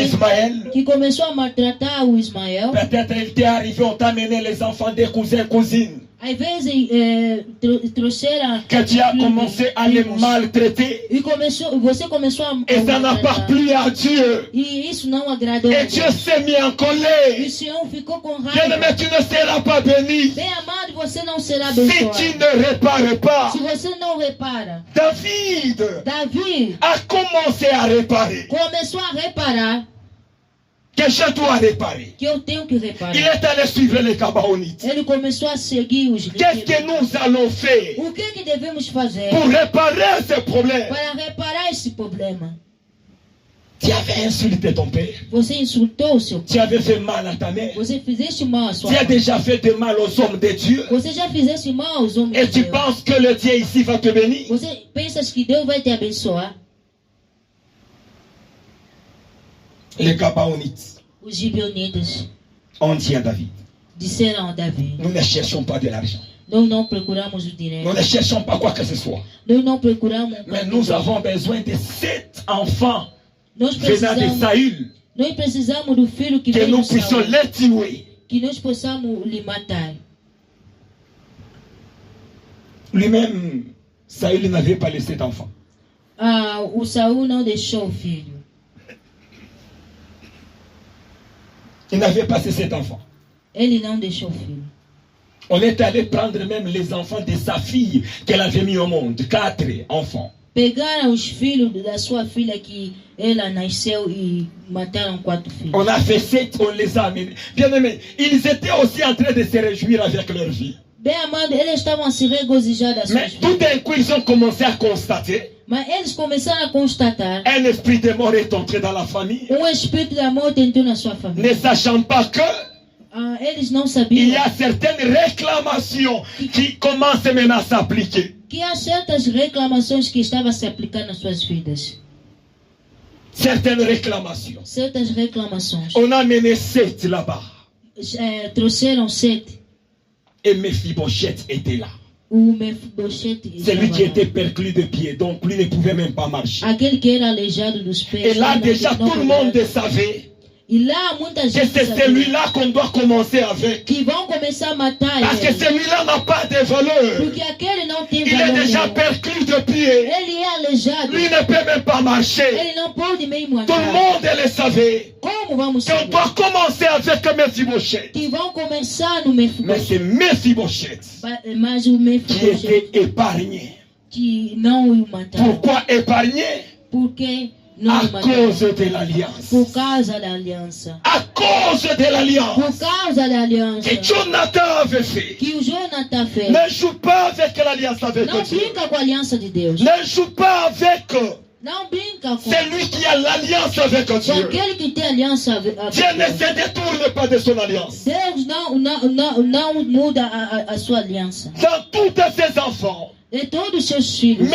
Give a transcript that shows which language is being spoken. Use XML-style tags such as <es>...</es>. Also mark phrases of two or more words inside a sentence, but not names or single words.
<fr>Ismaël.</fr> <pt>que começou a maltratar o Ismael.</pt> <fr>Peut-être il t'est arrivé, on t'a amené les enfants des cousins, cousines,</fr> <pt>Às vezes trouxeram</pt> <fr>que tu as commencé à les maltraiter.</fr> <pt>e você começou a</pt> <fr>Et ça n'a pas</fr> <pt>maltratar.</pt> <fr>plu à Dieu.</fr> <pt>E isso não agradou a</pt> <fr>Et Dieu</fr> <pt>Deus.</pt> <fr>s'est mis en</fr> <pt>E o</pt> <fr>colère.</fr> <pt>Senhor ficou com</pt> <fr>Bien</fr> <pt>raiva.</pt> <fr>aimé, tu ne seras pas béni</fr> <pt>Bem amado, você não será</pt> <fr>si</fr> <pt>abençoado.</pt> <fr>tu ne répares pas.</fr> <pt>Se você não repara,</pt> <fr>David</fr> <pt>Davi</pt> <fr>a commencé à réparer.</fr> <pt>começou a reparar</pt> <fr>Que je dois réparer.</fr> <pt>que eu tenho que reparar.</pt> <fr>Il est allé suivre les Gabaonites.</fr> <pt>Ele começou a seguir os</pt> <fr>Qu'est-ce que nous allons faire</fr> <pt>O que devemos fazer</pt> <fr>pour réparer ce problème?</fr> <pt>para reparar esse problema?</pt> <fr>Tu avais insulté ton père.</fr> <pt>Você insultou o seu pai.</pt> <fr>Tu avais fait mal à ta mère.</fr> <pt>Você fizeste mal à sua</pt> <fr>Tu as</fr> <pt>mãe.</pt> <fr>déjà fait de mal aux hommes de Dieu.</fr> <pt>Você já fizeste mal aos homens</pt> <fr>Et</fr> <pt>de</pt> <fr>tu</fr> <pt>Deus.</pt> <fr>penses que le Dieu ici va te bénir?</fr> <pt>Você pensa que Deus vai te abençoar?</pt> <fr>Les Gabaonites</fr> <pt>Os gibeonitas</pt> <fr>ont dit à David,</fr> <pt>disseram a Davi:</pt> <fr>nous ne cherchons pas de l'argent.</fr> <pt>nós não procuramos o</pt> <fr>Nous</fr> <pt>dinheiro.</pt> <fr>ne cherchons pas quoi que ce soit.</fr> <pt>Nós não procuramos.</pt> <fr>Mais nous avons besoin de 7 enfants</fr> <pt>Nós</pt> <fr>venant de</fr> <pt>precisamos,</pt> <fr>Saül,</fr> <pt>nós precisamos do filho que</pt> <fr>que</fr> <pt>veio</pt> <fr>nous</fr> <pt>de</pt> <fr>puissions</fr> <pt>Saul,</pt> <fr>les tuer.</fr> <pt>que nós possamos lhe matar.</pt> <fr>Lui-même, Saül n'avait pas laissé d'enfants.</fr> <pt>O Saul não deixou o filho.</pt> <fr>Il n'avait pas ces 7 enfants.</fr> <pt>Ele não deixou o filho.</pt> <fr>On est allé prendre même les enfants de sa fille qu'elle avait mis au monde. 4 enfants.</fr> <pt>Pegaram os filhos da sua filha que ela nasceu e mataram 4 filhos.</pt> <fr>On a fait 7, on les a amenés. Bien aimés, ils étaient aussi en train de se réjouir avec leur vie.</fr> <pt>Bem amado, eles estavam a se regozijar das</pt> <fr>Mais</fr> <pt>suas</pt> <fr>tout</fr> <pt>vidas.</pt> <fr>d'un coup, ils ont commencé à constater</fr> <pt>Mas eles começaram a constatar</pt> <fr>un esprit de mort est entré dans la famille,</fr> <pt>espírito da morte entrou na sua</pt> <fr>ne</fr> <pt>família.</pt> <fr>sachant pas que</fr> <pt>Eles não</pt> <fr>il</fr> <pt>sabiam</pt> <fr>y a certaines réclamations qui commencent maintenant à s'appliquer.</fr> <pt>que há certas reclamações que estavam a se aplicar nas suas vidas.</pt> <fr>Certaines réclamations.</fr> <pt>Certas reclamações.</pt> <fr>On a mené 7 là-bas.</fr> <pt>Trouxeram 7.</pt> <fr>Et Mephibosheth était là.</fr> <pt>O Mefibosheth</pt> <fr>Celui qui</fr> <pt>estava</pt> <fr>était</fr> <pt>lá.</pt> <fr>perclus de pied, donc lui ne pouvait même pas marcher.</fr> <pt>Aquele que era aleijado dos pés.</pt> <fr>Et là</fr> <pt>não-</pt> <fr>déjà</fr> <pt>não</pt> <fr>tout le</fr> <pt>podia-</pt> <fr>monde savait</fr> <pt>E lá muita</pt> <fr>que</fr> <pt>gente</pt> <fr>c'est</fr> <pt>sabia</pt> <fr>celui-là qu'on doit commencer avec.</fr> <pt>que vão começar a matar</pt> <fr>Parce que</fr> <pt>ele.</pt> <fr>celui-là n'a pas de valeur.</fr> <pt>Porque aquele não tem</pt> <fr>Il est</fr> <pt>valor</pt> <fr>déjà</fr> <pt>nenhum.</pt> <fr>perclus de pied.</fr> <pt>Ele é aleijado.</pt> <fr>Lui ne peut même pas marcher.</fr> <pt>Ele não pode mesmo</pt> <fr>Tout le</fr> <pt>andar.</pt> <fr>monde le savait.</fr> <pt>Como vamos</pt> <fr>Qu'on</fr> <pt>saber?</pt> <fr>doit commencer avec Mephibosheth.</fr> <pt>Que vão começar no</pt> <fr>Mais</fr> <pt>Mefibosheth.</pt> <fr>c'est Mephibosheth</fr> <pt>Mas o</pt> <fr>qui</fr> <pt>Mefibosheth</pt> <fr>était épargné.</fr> <pt>que não o mataram.</pt> <fr>Pourquoi épargné?</fr> <pt>Porque não</pt> <fr>À</fr> <pt>o mataram.</pt> <fr>cause de l'alliance.</fr> <pt>Por causa da aliança.</pt> <fr>À cause de l'alliance</fr> <pt>Por causa da aliança</pt> <fr>que Jonathan avait fait.</fr> <pt>que o Jonathan fez.</pt> <fr>Ne joue pas avec l'alliance avec</fr> <pt>Não</pt> <fr>Dieu.</fr> <pt>brinca com a aliança de Deus.</pt> <fr>Ne joue pas avec</fr> <pt>Não brinca com</pt> <fr>celui qui a l'alliance avec Dieu.</fr> <pt>aquele que tem aliança avec</pt> <fr>Dieu ne</fr> <pt>Deus.</pt> <fr>se détourne pas de son alliance.</fr> <pt>Deus não muda a sua aliança.</pt> <fr>Dans tous ses enfants,</fr> <pt>De todos os seus filhos,</pt>